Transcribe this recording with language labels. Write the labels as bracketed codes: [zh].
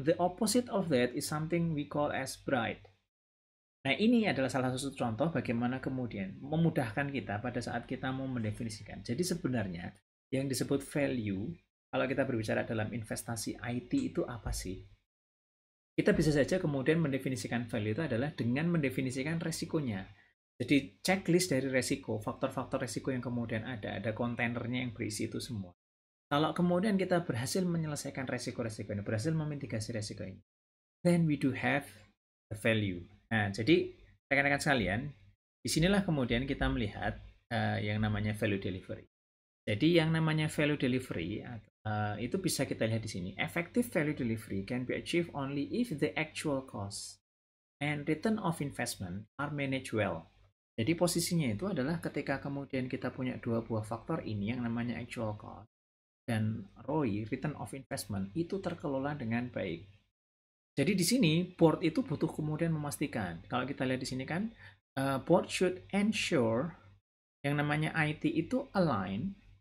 [en] The opposite of that is something we call as bright. [id] Nah, ini adalah salah satu contoh bagaimana kemudian memudahkan kita pada saat kita mau mendefinisikan. Jadi sebenarnya yang disebut value, kalau kita berbicara dalam investasi IT itu apa sih? Kita bisa saja kemudian mendefinisikan value itu adalah dengan mendefinisikan resikonya. Jadi checklist dari resiko, faktor-faktor resiko yang kemudian ada kontainernya yang berisi itu semua. Kalau kemudian kita berhasil menyelesaikan resiko-resiko ini, berhasil memitigasi resiko ini, [en] then we do have the value. [id] Nah, jadi rekan-rekan sekalian, disinilah kemudian kita melihat yang namanya value delivery. Jadi yang namanya value delivery itu bisa kita lihat di sini. [en] Effective value delivery can be achieved only if the actual cost and return of investment are managed well. [id] Jadi posisinya itu adalah ketika kemudian kita punya dua buah faktor ini yang namanya actual cost dan ROI, return of investment, itu terkelola dengan baik. Jadi di sini board itu butuh kemudian memastikan. Kalau kita lihat di sini kan, [en] board should ensure [id] yang namanya IT itu align